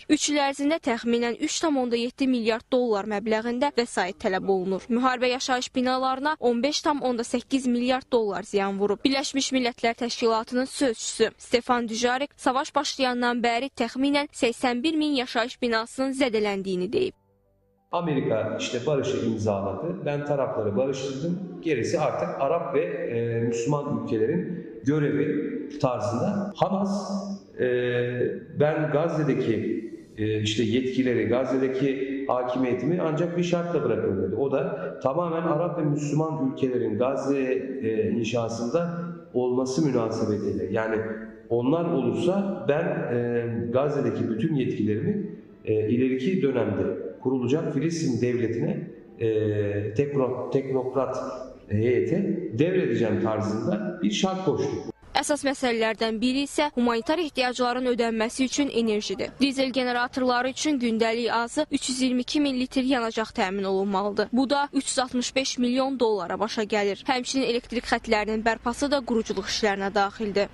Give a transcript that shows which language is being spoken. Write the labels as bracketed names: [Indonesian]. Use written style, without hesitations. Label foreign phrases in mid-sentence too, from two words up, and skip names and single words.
[Azerbaijani] 3 il ərzində təxminən 3,7 milyard dollar məbləğində vəsait tələb olunur. Müharibə yaşayış binalarına 15,8 milyard dollar ziyan vurub. Birləşmiş Millətlər Təşkilatının sözçüsü Stefan Dujarric savaş başlayandan bəri təxminən 81 min yaşayış binasının zədələndiyini deyib. [Turkish] Amerika işte barışı imzaladı. Ben tarafları barıştırdım. Gerisi artık Arap ve Müslüman ülkelerin görevi tarzında. Hamas ben Gazze'deki işte yetkileri, Gazze'deki hakimiyetimi ancak bir şartla bırakırım dedi. O da tamamen Arap ve Müslüman ülkelerin Gazze inşasında olması münasebetiyle. Yani onlar olursa ben Gazze'deki bütün yetkilerimi ileriki dönemde kurulacak Filistin devletine teknokrat heyete devredeceğim tarzında bir şart koştu. [Azerbaijani] Əsas məsələlərdən biri isə humanitar ehtiyacların ödənməsi üçün enerjidir. Dizel generatorları üçün gündəlik azı 322 min litr yanacaq təmin olunmalıdır. Bu da 365 milyon dollara başa gəlir. Həmçinin elektrik xətlərinin bərpası da quruculuq işlərinə daxildir.